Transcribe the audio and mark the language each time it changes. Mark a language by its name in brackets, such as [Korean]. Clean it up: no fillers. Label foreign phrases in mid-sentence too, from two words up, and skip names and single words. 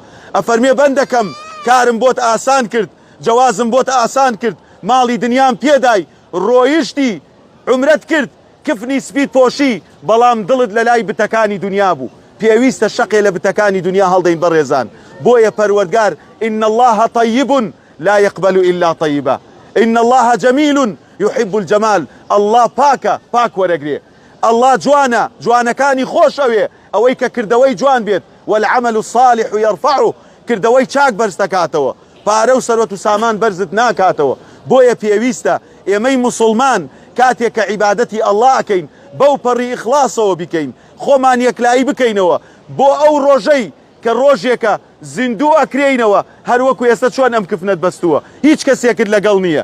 [Central Kurdish] ئەفەرمێ بەندەکەم کارم بۆت ئاسان کرد، جوازم بۆت ئاسان کرد، ماڵی دنیام پێدای، ڕۆیشتی عمرەت کرد، کفنی سپید پۆشی، بەڵام دڵت لە لای بتەکانی دنیا بوو. پێویستە شەقێ لە بتەکانی دنیا هەڵدەین بەڕێزان. بۆیە پەروەردگار [Arabic] إن الله طيب لا يقبل إلا طيبا، إن الله جميل يحب الجمال. [Central Kurdish] الله پاکە، پاک وەرەگرێ. الله جوانە، جوانەکانی خۆشەوێ، ئەوەی کە کردەوەی جوان بێت. [Arabic] والعمل الصالح يرفعه، [Central Kurdish] کردەوەی چاک بەرز دەکاتەوە، پارە و سەرۆت و سامان بەرزت ناکاتەوە. بۆیە پێویستە ئێمەی موسڵمان کاتێک کە عیبادەتی ئەڵڵا ئەکەین بەو پەڕی ئیخلاسەوە بکەین، خۆمان یەکلایی بکەینەوە بۆ ئەو ڕۆژەی کە ڕۆژێکە زیندوو ئەکرێینەوە، هەروەکو ئێستا چۆن ئەم کفنت بەستووە، هیچ کەسێکت لەگەڵ نییە.